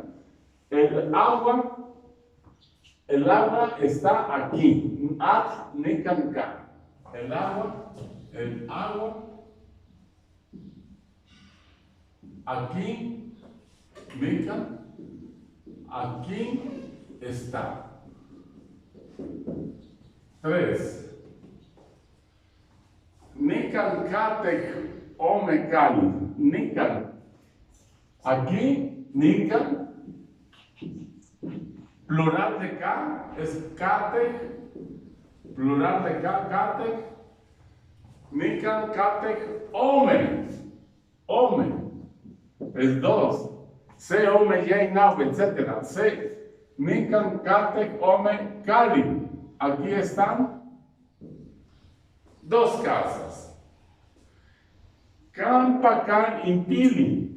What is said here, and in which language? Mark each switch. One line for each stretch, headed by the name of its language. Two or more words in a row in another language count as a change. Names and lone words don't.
Spanish: El agua está aquí.
Nahuatl languages: Atl Nikan Ka.
Spanish: El agua aquí, Nikan, aquí está. 3.
Nahuatl languages: Nikan katek omekali. Nikan.
Spanish: Aquí, Nikan. Plural de K es katek. Plural de K, katek.
Nahuatl languages: Nikan katek ome. Ome.
Spanish: Es 2.
Nahuatl languages: Se ome yeinab, etc. Se. Nikan katek ome kali.
Spanish: Aquí están 2 casas.
Nahuatl languages: Kampa kan impili.